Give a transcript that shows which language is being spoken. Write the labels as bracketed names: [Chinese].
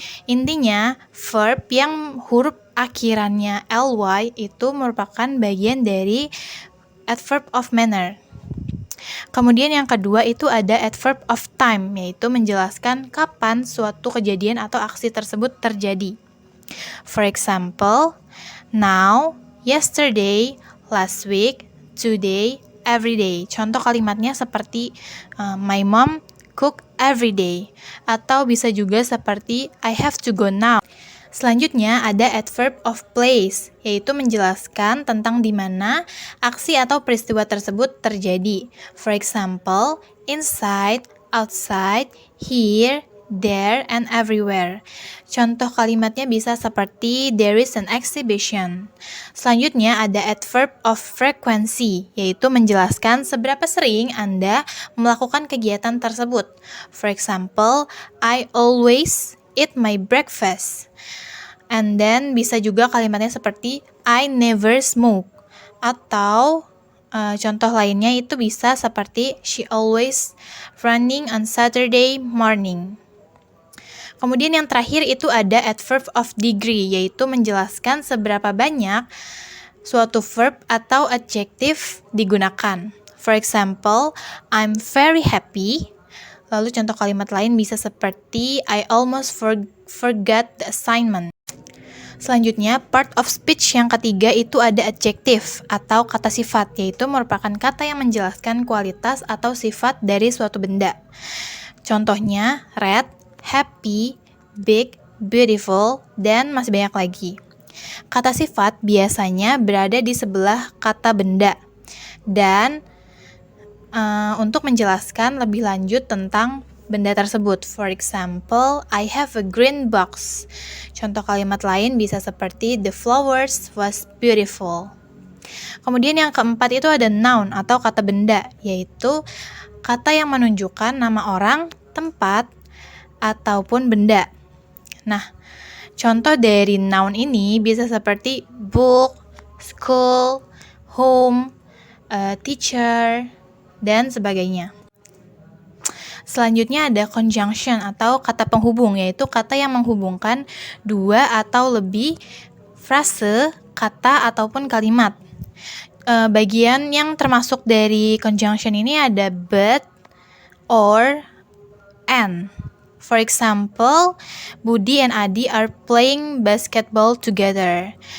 [Indonesian] Intinya, verb yang huruf akhirannya ly itu merupakan bagian dari adverb of manner. Kemudian yang kedua itu ada adverb of time, yaitu menjelaskan kapan suatu kejadian atau aksi tersebut terjadi. [English] For example, now, yesterday, last week, today, every day. [Indonesian] Contoh kalimatnya seperti [English] my mom cook every day, [Indonesian] atau bisa juga seperti [English] I have to go now. [Indonesian] Selanjutnya ada adverb of place, yaitu menjelaskan tentang di mana aksi atau peristiwa tersebut terjadi. [English] For example, inside, outside, here, there, and everywhere. [Indonesian] Contoh kalimatnya bisa seperti [English] there is an exhibition. [Indonesian] Selanjutnya ada adverb of frequency, yaitu menjelaskan seberapa sering Anda melakukan kegiatan tersebut. [English] For example, I always eat my breakfast. And then [Indonesian] bisa juga kalimatnya seperti [English] I never smoke. [Indonesian] Atau contoh lainnya itu bisa seperti [English] she always running on Saturday morning. [Indonesian] Kemudian yang terakhir itu ada adverb of degree, yaitu menjelaskan seberapa banyak suatu verb atau adjektif digunakan. [English] For example, I'm very happy. [Indonesian] Lalu contoh kalimat lain bisa seperti [English] I almost forgot the assignment. [Indonesian] Selanjutnya, part of speech yang ketiga itu ada adjective atau kata sifat, yaitu merupakan kata yang menjelaskan kualitas atau sifat dari suatu benda. Contohnya, red, happy, big, beautiful, dan masih banyak lagi. Kata sifat biasanya berada di sebelah kata benda. Dan untuk menjelaskan lebih lanjut tentang benda tersebut. [English] For example, I have a green box. [Indonesian] Contoh kalimat lain bisa seperti [English] the flowers was beautiful. [Indonesian] Kemudian yang keempat itu ada noun atau kata benda, yaitu kata yang menunjukkan nama orang, tempat, ataupun benda. Nah, contoh dari noun ini bisa seperti book, school, home, teacher, dan sebagainya. Selanjutnya ada conjunction atau kata penghubung, yaitu kata yang menghubungkan dua atau lebih frase, kata, ataupun kalimat. Bagian yang termasuk dari conjunction ini ada but, or, and. [English] For example, Budi and Adi are playing basketball together.